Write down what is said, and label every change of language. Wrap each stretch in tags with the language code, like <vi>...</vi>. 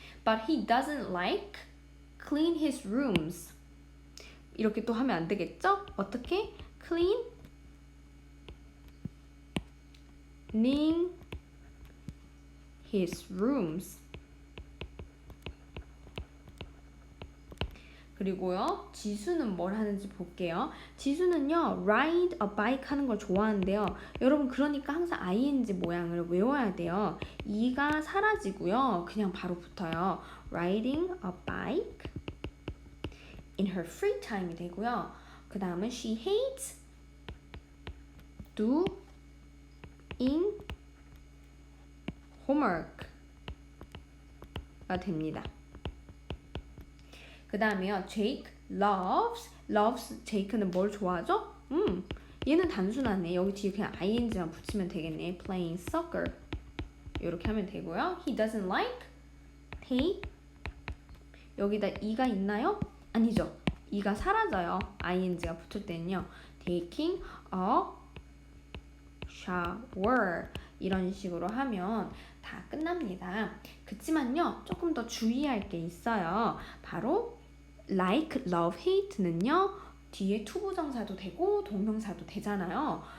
<en>But he doesn't like clean his rooms.</en> <ko>이렇게 또 하면 안 되겠죠? 어떻게?</ko> <en>cleaning his rooms.</en> <ko>그리고요, 지수는 뭘 하는지 볼게요. 지수는요, ride a bike 하는 걸 좋아하는데요. 여러분, 그러니까 항상 ing 모양을 외워야 돼요. 이가 사라지고요, 그냥 바로 붙어요.</ko> <en>riding a bike in her free time이 되고요.</en> <ko>그 다음은</ko> <en>she hates doing homework가 됩니다.</en> <ko>그 다음에요, Jake loves Jake는 뭘 좋아하죠? 얘는 단순하네. 여기 뒤에 그냥 ing만 붙이면 되겠네. playing soccer 이렇게 하면 되고요.</ko> <en>he doesn't like</en> <ko>여기다 e가 있나요? 아니죠. e가 사라져요. ing가 붙을 때는요,</ko> <en>taking a shower</en> <ko>이런 식으로 하면 다 끝납니다. 그치만요, 조금 더 주의할 게 있어요. 바로 like, love, hate는요, 뒤에 투부정사도 되고 동명사도 되잖아요.</ko>